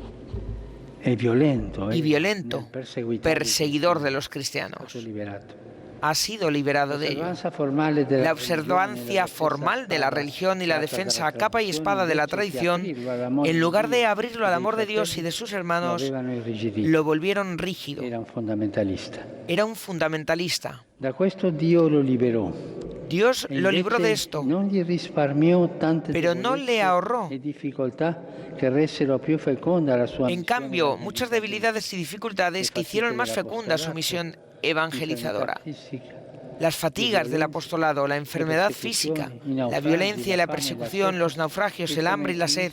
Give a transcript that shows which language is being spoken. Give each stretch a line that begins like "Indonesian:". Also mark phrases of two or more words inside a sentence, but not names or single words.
Spanish: Y violento, perseguidor de los cristianos. ha sido liberado de ello. La observancia formal de la religión y la defensa a capa y espada de la tradición, en lugar de abrirlo al amor de Dios y de sus hermanos, lo volvieron rígido. Era un fundamentalista. Era un fundamentalista.
Italian: Da questo Dio lo liberò.
Spanish: Dios lo libró de esto, pero no le ahorró. En cambio, muchas debilidades y dificultades que hicieron más fecunda su misión evangelizadora. Las fatigas del apostolado, la enfermedad física, la violencia y la persecución, los naufragios, el hambre y la sed.